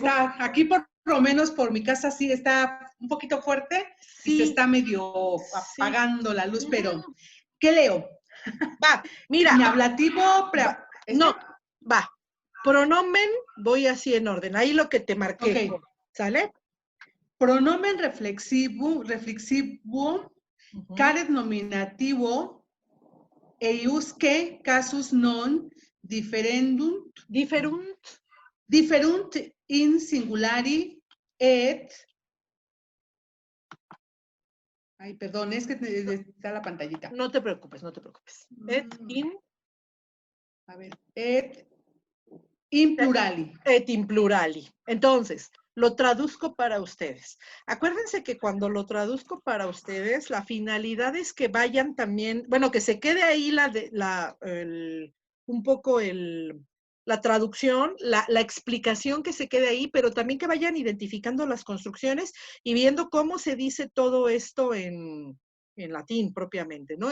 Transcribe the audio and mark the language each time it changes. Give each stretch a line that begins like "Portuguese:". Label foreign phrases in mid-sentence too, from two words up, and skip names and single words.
Spanish: se está, aquí por lo menos por mi casa sí está un poquito fuerte y se sí, está medio sí. apagando la luz, pero ¿qué leo? Va, mira. Mi ablativo, no, va. Pronomen, voy así en orden. Ahí lo que te marqué. Ok. ¿Sale? Pronomen reflexivo,
Latin: caret nominativo, eiusque casus non differendunt, differunt in singulari et.
Spanish: Ay, perdón, es que está la pantallita. No te preocupes, no te preocupes.
Latin: Et in.
Spanish: A ver,
Latin: et in plurali. Et in plurali.
Spanish: Entonces, lo traduzco para ustedes. Acuérdense que cuando lo traduzco para ustedes, la finalidad es que vayan también, bueno, que se quede ahí un poco la traducción, la explicación que se quede ahí, pero también que vayan identificando las construcciones y viendo cómo se dice todo esto en latín propiamente, ¿no?